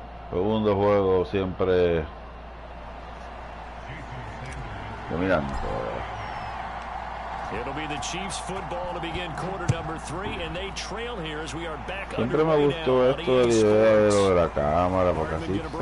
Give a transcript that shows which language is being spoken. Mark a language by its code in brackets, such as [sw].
[es] Segundo juego siempre dominando. [en] It'll be the Chiefs football to begin quarter number 3, and they trail here as we are back. [es] Siempre me gustó esto de la idea de lo de la cámara, porque así,